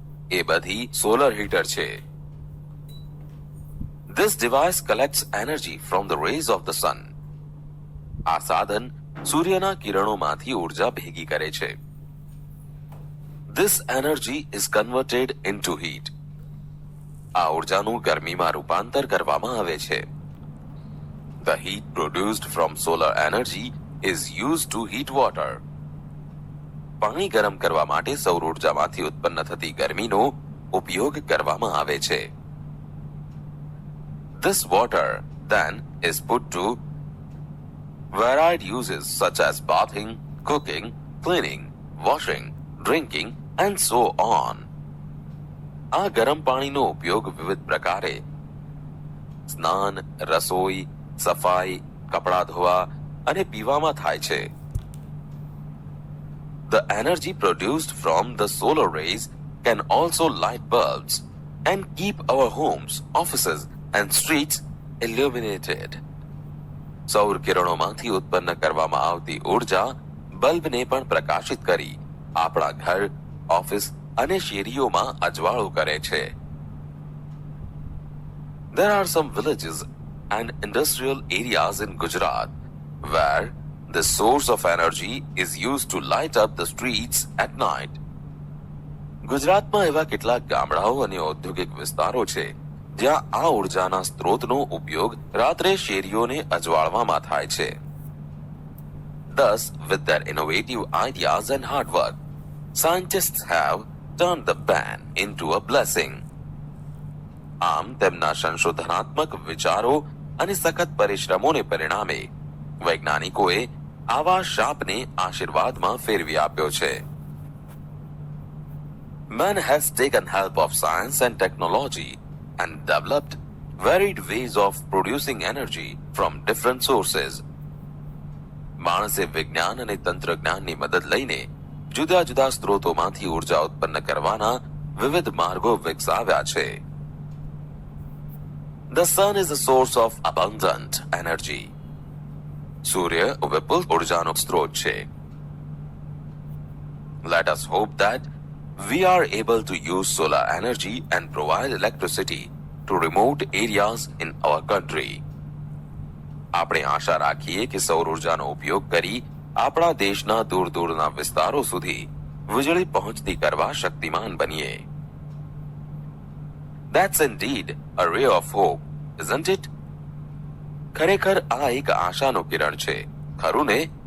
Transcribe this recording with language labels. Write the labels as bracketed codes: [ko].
[gu] એ બધી solar heater છે. [en] This device collects energy from the rays of the sun. [gu] આ સાધન સૂર્યના કિરણોમાંથી ઉર્જા ભેગી કરે છે. [en] This energy is converted into heat. [gu] આ ઉર્જાનું ગરમીમાં રૂપાંતર કરવામાં આવે છે. [en] The heat produced from solar energy is used to heat water. [gu] પાણી ગરમ કરવા માટે સૌર ઉર્જામાંથી ઉત્પન્ન થતી ગરમીનો ઉપયોગ કરવામાં આવે છે. [en] This water then is put to varied uses such as bathing, cooking, cleaning, washing, drinking, and so on. [gu] આ ગરમ પાણીનો ઉપયોગ વિવિધ પ્રકારે સ્નાન, રસોઈ, સફાઈ, કપડા ધોવા અને પીવામાં થાય છે. [en] The energy produced from the solar rays can also light bulbs and keep our homes, offices, and streets illuminated. [gu] સૌર કિરણોમાંથી ઉત્પન્ન કરવામાં આવતી ઉર્જા બલ્બને પણ પ્રકાશિત કરી આપણા ઘર, ઓફિસ અને શેરીઓમાં અજવાળું કરે છે. [en] There are some villages and industrial areas in Gujarat where the source of energy is used to light up the streets at night. [gu] ગુજરાતમાં એવા કેટલાક ગામડાઓ અને ઔદ્યોગિક વિસ્તારો છે જ્યાં આ ઉર્જાના સ્ત્રોતનો ઉપયોગ રાત્રે શેરીઓને અજવાળવામાં થાય છે. [en] Thus, with their innovative ideas and hard work, scientists have turned the ban into a blessing. [gu] આમ તેમના સંશોધનાત્મક વિચારો અને સખત પરિશ્રમોને પરિણામે વૈજ્ઞાનિકોએ આવા શાપને આશીર્વાદમાં ફેરવી આપ્યો છે. [en] Man has taken help of science and technology and developed varied ways of producing energy from different sources. [gu] માણસે વિજ્ઞાન અને તંત્રજ્ઞાનની મદદ લઈને જુદા જુદા સ્ત્રોતોમાંથી ઉર્જા ઉત્પન્ન કરવાના વિવિધ માર્ગો વિકસાવ્યા છે. [en] The sun is a source of abundant energy. [gu] સૂર્ય વિપુલ ઉર્જાનો સ્ત્રોત છે. [en] Let us hope that we are able to use solar energy and provide electricity to remote areas in our country. [gu] આપણે આશા રાખીએ કે સૌર ઉર્જાનો ઉપયોગ કરી આપણા દેશના દૂર દૂરના વિસ્તારો સુધી વીજળી પહોંચતી કરવા શક્તિમાન બનીએ. [en] That's indeed a ray of hope, isn't it? [gu] ખરેખર આ એક આશાનો કિરણ છે, ખરું ને?